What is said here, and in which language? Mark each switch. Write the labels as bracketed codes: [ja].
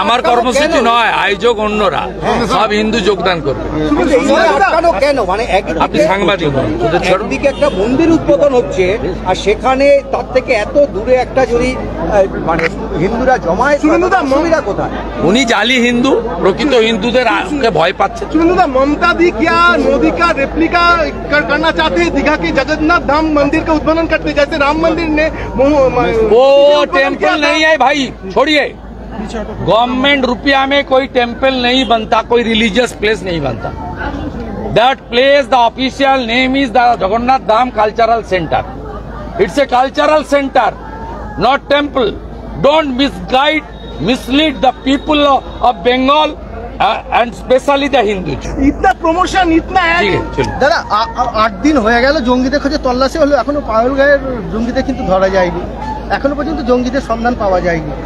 [bn] আমার কর্মসূচি নয়, আয়োজক অন্যরা, সব হিন্দু যোগদান করবে। কেন মানে আপনি সাংবাদিক, একদিকে একটা মন্দির উদ্বোধন হচ্ছে, আর সেখানে তার থেকে এত দূরে একটা যদি মানে হিন্দুরা জমায়েত, সুবিধা কোথায়? উনি জালি হিন্দু, প্রকৃত হিন্দুদের ভয় পাচ্ছে। [hi] ममता दी क्या मोदी का रेप्लिका करना चाहते हैं दीघा के जगन्नाथ धाम मंदिर का उद्বোधन करते, जैसे राम मंदिर ने वो टेम्पल नहीं है भाई, छोड़िए। गवर्नमेंट रुपया में कोई टेम्पल नहीं बनता, कोई रिलीजियस प्लेस नहीं बनता। [en] That place, the official name is the Jagannath Dham cultural centre. It's a cultural centre, not temple. Don't mislead the people of Bengal and especially the Hindus. [hi] इतना प्रमोशन, इतना दादा 8 दिन [bn] হয়ে গেল জঙ্গিদের খোঁজে তল্লাশি হলো, এখনো পাগলগাঁয়ের জঙ্গিদের কিন্তু ধরা যায়নি, এখনো পর্যন্ত জঙ্গিদের সন্ধান পাওয়া যায়নি।